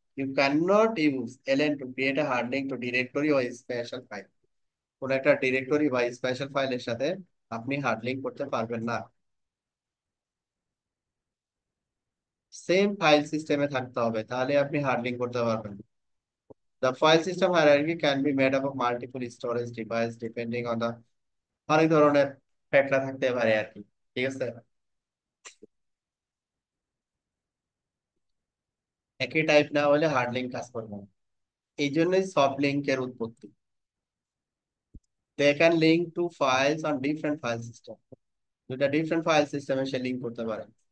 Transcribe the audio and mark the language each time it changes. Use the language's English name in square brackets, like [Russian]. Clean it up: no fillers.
[English] You can not use L N to create a hard link to directory ও special file. [Bangla] কোন একটা directory বা special ফাইলের সাথে আপনি হার্ড লিঙ্ক করতে পারবেন না। সেম ফাইল সিস্টেমে থাকতে হবে, তাহলে আপনি হার্ড লিঙ্ক করতে পারবেন। [English] The file system hierarchy can be made up of multiple storage device depending on the, [Bangla] অনেক ধরনের ফ্যাক্টর থাকতে পারে আর কি। ঠিক আছে, একই টাইপ না হলে হার্ড লিঙ্ক কাজ করবে না। এই জন্যই সফট লিঙ্কের উৎপত্তি। [English] they can link to files on different file system, [Bangla] দুটা ডিফারেন্ট ফাইল সিস্টেমে সে লিঙ্ক করতে পারে।